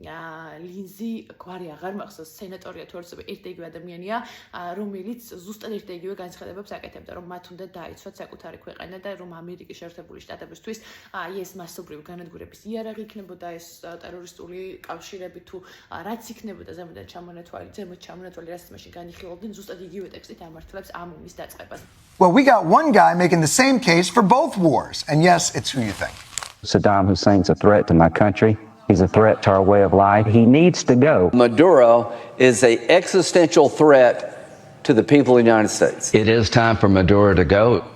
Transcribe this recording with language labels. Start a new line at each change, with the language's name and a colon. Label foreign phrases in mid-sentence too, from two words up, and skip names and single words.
Georgian: ლინზი გვარი აღარ მახსოვს სენატორია თუ არც ერთი და იგივე ადამიანია, რომელიც ზუსტად ერთი და იგივე განცხადებებს აკეთებდა, რომ მათ უნდა დაიცვათ საკუთარი ქვეყანა და რომ ამერიკის შეერთებული შტატებისთვის აი ეს მასობრივი განადგურების იარაღი იქნებოდა ეს ტერორისტული კავშირები თუ რაც იქნებოდა ზემოდან ჩამონათვალი, რაც მაშინ განიხილავდნენ ზუსტად იგივე ტექსტით ამართლებს ამ ომის დაწყებას.
English: Well, we got one guy making the same case for both wars. And yes, it's who you think. Saddam Hussein's a threat to my country. He's a threat to our way of life. He needs to go. Maduro is an existential threat to the people of the United States. It is time for Maduro to go.